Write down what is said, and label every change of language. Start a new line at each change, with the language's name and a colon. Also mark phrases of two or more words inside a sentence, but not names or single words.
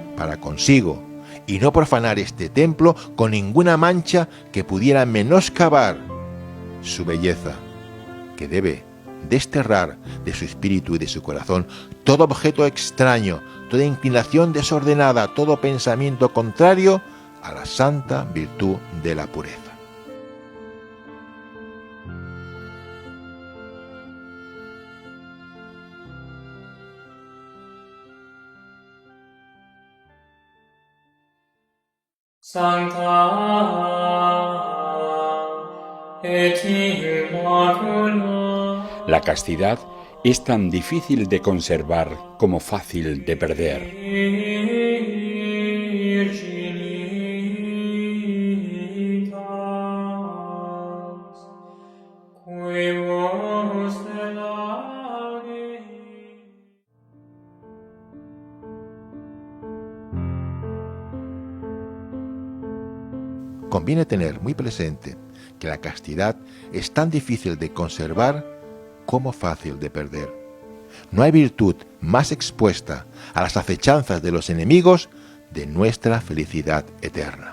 Spanish: para consigo y no profanar este templo con ninguna mancha que pudiera menoscabar su belleza, que debe desterrar de su espíritu y de su corazón todo objeto extraño, toda inclinación desordenada, todo pensamiento contrario a la santa virtud de la pureza.
Latin: Sancta et Immacula.
Spanish: La castidad es tan difícil de conservar como fácil de perder.
Latin: Virginitas, quibus delage.
Spanish: Conviene tener muy presente que la castidad es tan difícil de conservar como fácil de perder. No hay virtud más expuesta a las acechanzas de los enemigos de nuestra felicidad eterna.